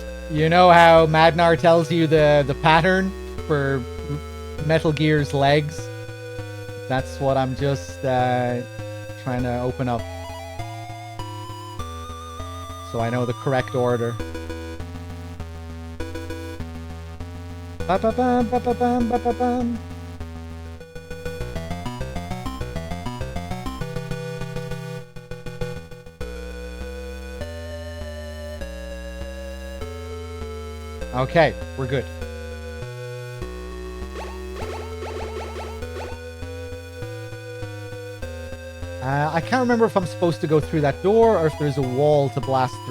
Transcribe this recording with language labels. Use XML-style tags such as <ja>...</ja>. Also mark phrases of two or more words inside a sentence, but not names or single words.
<en>You know how Madnar tells you the pattern for Metal Gear's legs? That's what I'm just trying to open up. So I know the correct order. Ba-ba-bum, ba-ba-bum, ba-ba-bum. Okay, we're good. I can't remember if I'm supposed to go through that door or if there's a wall to blast through.</en>